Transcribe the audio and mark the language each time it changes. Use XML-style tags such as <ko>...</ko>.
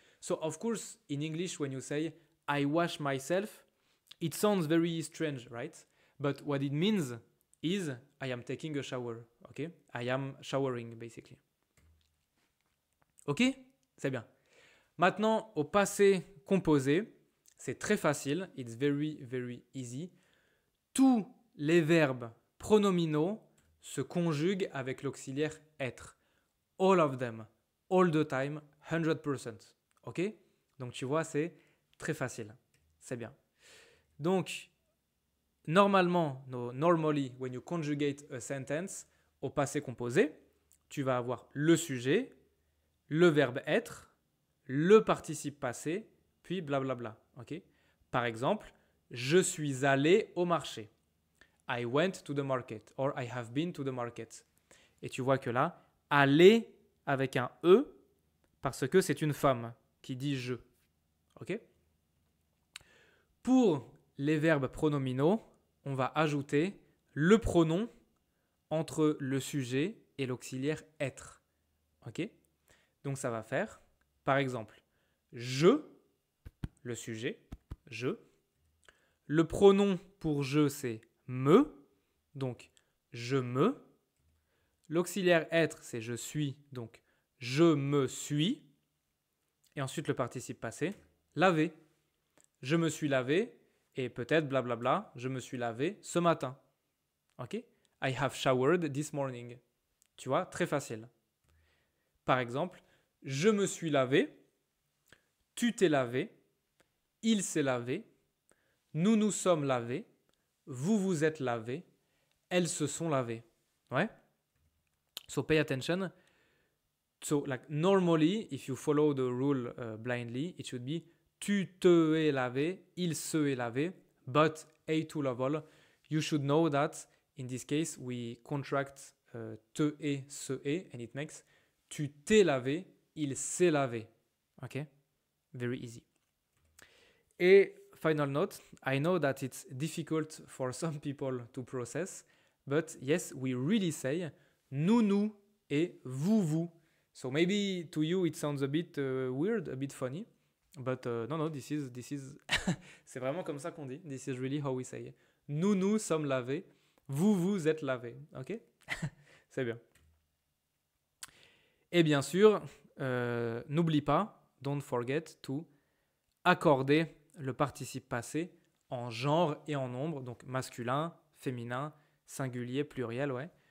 <en>So of course, in English, when you say I wash myself, it sounds very strange, right? But what it means is I am taking a shower. Okay? I am showering, basically.</en> <fr>Ok? C'est bien. Maintenant, au passé composé, c'est très facile.</fr> <en>It's very, very easy.</en> <fr>Tous les verbes pronominaux se conjuguent avec l'auxiliaire être.</fr> <en>All of them. All the time. 100%. Ok?</en> <fr>Donc, tu vois, c'est très facile. C'est bien. Donc, normally, when you conjugate a sentence au passé composé, tu vas avoir le sujet, le verbe être, le participe passé, puis blablabla. Ok? Par exemple, je suis allé au marché.</fr> <en>I went to the market or I have been to the market.</en> <fr>Et tu vois que là, aller avec un E parce que c'est une femme qui dit je. Ok? Pour les verbes pronominaux, on va ajouter le pronom entre le sujet et l'auxiliaire être. Ok? Donc ça va faire, par exemple, je, le sujet, je. Le pronom pour je, c'est me, donc je me. L'auxiliaire être, c'est je suis, donc je me suis. Et ensuite le participe passé, laver. Je me suis lavé et peut-être blablabla, je me suis lavé ce matin. Ok? I have showered this morning. Tu vois, très facile. Par exemple, je me suis lavé, tu t'es lavé, il s'est lavé, nous nous sommes lavés, vous vous êtes lavés, elles se sont lavées.</fr> <en>Ouais? So pay attention. So like normally, if you follow the rule blindly, it should be</en> <fr>tu te es lavé, il se est lavé,</fr> <en>but A2 level, you should know that in this case we contract</en> <fr>te et se est</fr> <en>and it makes</en> <fr>tu t'es lavé, il s'est lavé.</fr> <en>Ok? Very easy. Et final note, I know that it's difficult for some people to process, but yes, we really say</en> <fr>nous et vous.</fr> <en>So maybe to you it sounds a bit weird, a bit funny, but no, this is</en> <fr>c'est vraiment comme ça qu'on dit.</fr> <en>This is really how we say.</en> <fr>Nous sommes lavés, vous êtes lavés. Ok? C'est bien. Et bien sûr, n'oublie pas,</fr> <en>don't forget to</en> <fr>accorder le participe passé en genre et en nombre, donc masculin, féminin, singulier, pluriel, ouais.</fr>